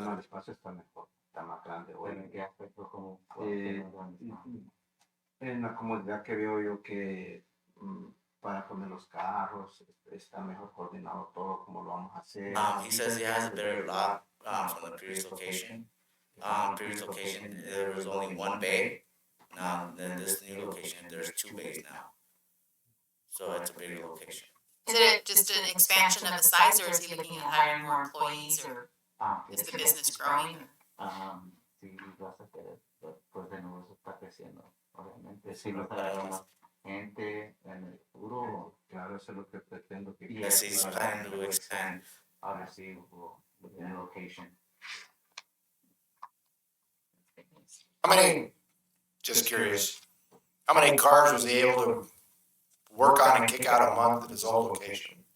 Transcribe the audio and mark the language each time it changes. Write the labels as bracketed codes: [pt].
[es] No, el espacio está mejor, está más grande. Bueno, ¿en qué aspecto? Como en la comodidad que veo yo que para poner los carros está mejor coordinado todo, como lo vamos a hacer. [en] He says he has a better lot from the previous location. Previous location, there was only one bay. Now, in this new location, there's 2 bays now. So it's a bigger location. Is it just an expansion of the size, or is he looking at hiring more employees, or is the business growing? [es] Sí, vas a querer, pues el negocio está creciendo, obviamente. Si no trae más gente en el futuro, claro, eso es lo que pretendo que [en] Yes, he's planning to expand. [es] ahora sí, [en] within the location. How many, just curious, how many cars was he able to work on and kick out a month at his old location?